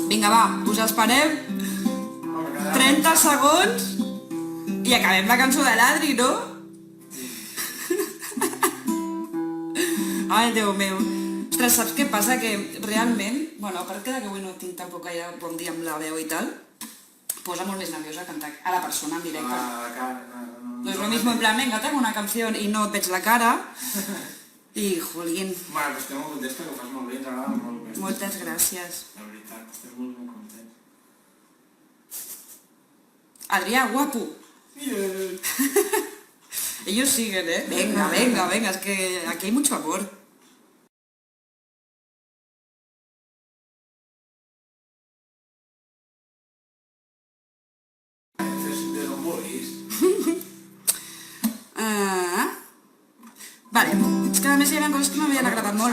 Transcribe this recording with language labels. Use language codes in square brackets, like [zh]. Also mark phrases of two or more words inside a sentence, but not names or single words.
[ca] Vinga, va, us esperem 30 segons i acabem la cançó de l'Adri, no? Ai, Déu meu. Ostres, saps què passa? Que realment, bueno, a part que avui no tinc tampoc gaire bon dia amb la veu i tal, posa molt més nerviosa cantar a la persona en directe. La cara, [es] No es lo mismo en plan, venga, tengo una canción y [ca] no et veig la cara. I, jolín. Bueno, però estem molt contents perquè ho fas molt bé, ens agrada molt bé. Moltes gràcies. La veritat, estem molt contents. Adrià, guapo. [es] Ellos siguen, ¿eh? Venga, venga, venga, es que aquí hay mucho amor. [ca] Vale, és que a més hi havia coses que m'havien agradat molt.